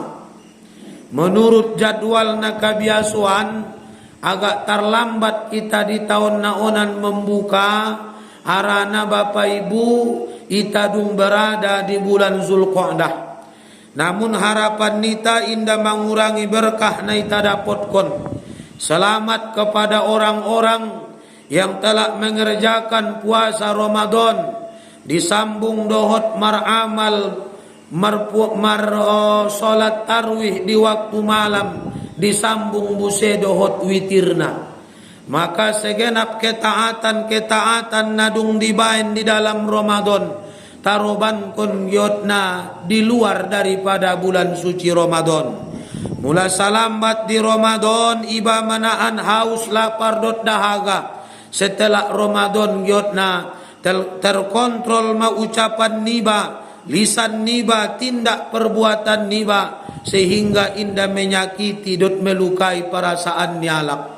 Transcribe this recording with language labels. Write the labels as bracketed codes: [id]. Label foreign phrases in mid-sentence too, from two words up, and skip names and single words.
[id] Menurut jadwal na kebiasaan, agak terlambat kita di tahun naonan membuka harana Bapak Ibu [btm] ita dung [id] berada di bulan Zulqa'dah. Namun harapan nita indah mengurangi berkah na ita dapatkon. Selamat kepada orang-orang yang telah mengerjakan puasa Ramadan, disambung [btm] dohot maramal [id] salat tarwih di waktu malam, disambung [btm] buse dohot witirna. [id] Maka segenap ketaatan nadung dibain di dalam Ramadan, [btm] taroban kon giotna [id] di luar daripada bulan suci Ramadan. [btm] Mula salambat di Ramadan iba manaan [id] haus lapar [btm] dot dahaga. [id] Setelah Ramadan giotna terkontrol ma ucapan niba lisan niba, tindak perbuatan niba, sehingga indah menyakiti dot melukai perasaan nialak.